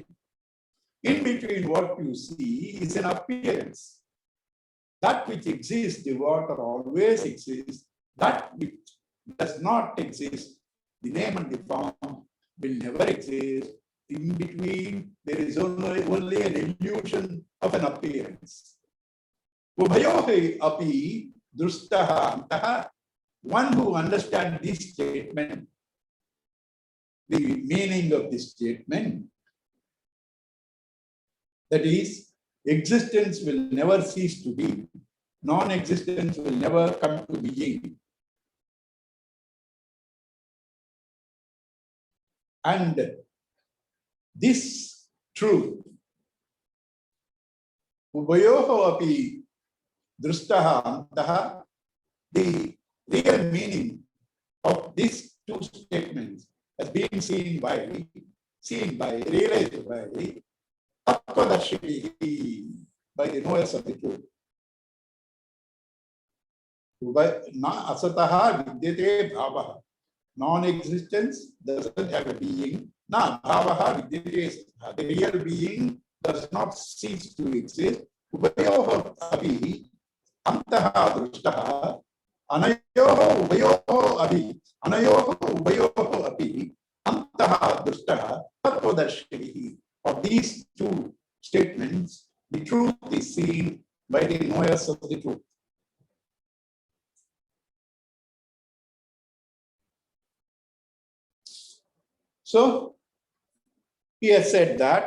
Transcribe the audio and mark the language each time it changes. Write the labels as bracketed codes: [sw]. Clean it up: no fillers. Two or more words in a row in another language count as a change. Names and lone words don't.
[en] In between what you see is an appearance. That which exists, the water always exists. That which does not exist, the name and the form will never exist. In between, there is only an illusion of an appearance. [sa] Ubhayohi api drustaha antaha. [en] One who understands this statement, the meaning of this statement, that is, existence will never cease to be, non-existence will never come to being. And this truth, [sa] Ubhayoho api drustaha antaha, [en] the real meaning of these 2 statements has been seen by, realized by Tattvadarshini, by the knowers of the truth. [sa] Na asataha vidyate bhavaha. [en] Non-existence doesn't have a being. [sa] Na bhavaha vidyate. [en] The real being does not cease to exist. [sa] Ubhayoho api antaha drushtaha. Anayoho ubhayoho api. Anayoho ubhayoho api. Antaha drushtaha tattvadarshini. [en] Of these 2 statements, the truth is seen by the knowers of the truth. So, he has said that.